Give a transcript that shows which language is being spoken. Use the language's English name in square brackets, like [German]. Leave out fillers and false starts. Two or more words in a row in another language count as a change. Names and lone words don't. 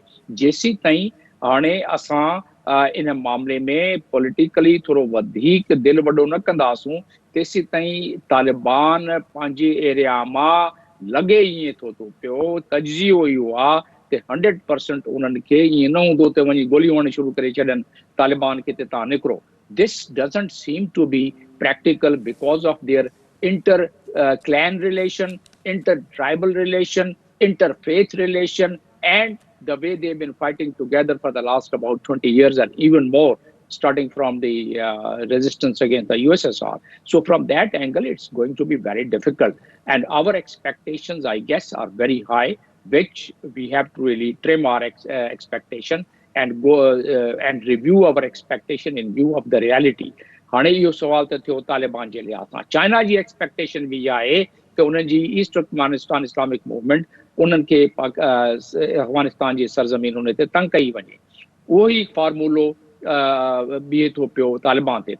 [Sindhi] जेसीं ताईं हाणे असां इन मामले में पॉलिटिकली थोरो वधीक दिलि वॾो न कंदासूं, तेसीं ताईं तालिबान पंहिंजे एरिया मां लॻे ईअं थो पियो, तजियो इहो आहे त 100% उन्हनि खे ईअं न हूंदो त वञी गोलियूं हणणु शुरू करे छॾनि तालिबान खे, त तव्हां निकिरो। [English] This doesn't seem to be practical because of their inter-clan relation, inter-tribal relation, interfaith relation, and the way they've been fighting together for the last about 20 years and even more, starting from the resistance against the USSR. So from that angle, it's going to be very difficult. And our expectations, I guess, are very high, which we have to really trim our expectation and go and review our expectation in view of the reality. [Sindhi] हाणे इहो सवाल त थियो तालिबान जे लिहाज़ सां। चाइना जी एक्सपेक्टेशन बि इहा आहे त उन्हनि जी ईस्ट तुर्कमानिस्तान इस्लामिक मूवमेंट उन्हनि खे अफ़गानिस्तान जी सरज़मीनुनि ते तंग कई वञे। उहो ई फॉर्मूलो बीहे थो पियो तालिबान ते।